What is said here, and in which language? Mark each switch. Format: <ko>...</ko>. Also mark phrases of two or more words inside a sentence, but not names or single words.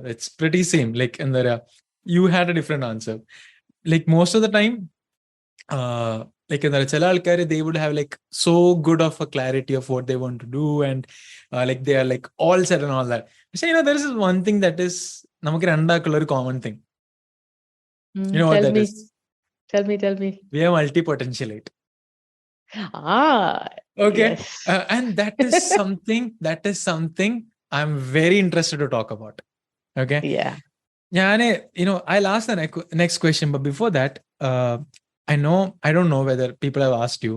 <en>It's pretty same. Like in the you had a different answer. Like most of the time, like in the</en> <ml>ചില ആൾക്കാരെ,</ml> <en>they would have like so good of a clarity of what they want to do, and like they are like all set and all that. So you know, there is one thing that is</en> <ml>നമുക്ക് രണ്ടാൾക്കുള്ള ഒരു</ml> <en>common thing. You know what that is? Tell me. We are multi-potentialite. Okay. Yes. And that is something I'm very interested to talk about. Okay. Yeah. You know, I'll ask the next question, but before that, I don't know whether people have asked you.</en>